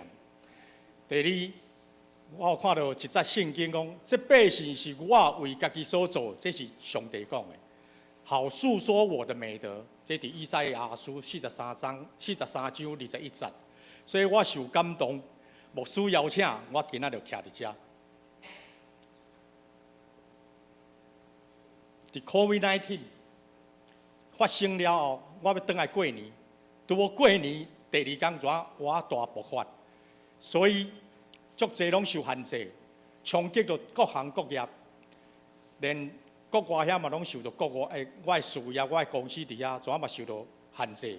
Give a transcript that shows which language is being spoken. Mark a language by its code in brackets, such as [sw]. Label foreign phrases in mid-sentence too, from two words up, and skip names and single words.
[nan] 第二，我有看到一节圣经讲，这百姓是我为家己所做，这是上帝讲的。好述说我的美德，这伫以赛亚书43章21节。所以我受感动，牧师邀请我今仔就徛伫遮。伫 COVID-19 发生了后，我要回来过年，拄好过年第2天我大爆发，所以足侪拢受限制，冲击到各行各业，连国外遐嘛拢受到我的事业、我的公司伫遐，全嘛受到限制。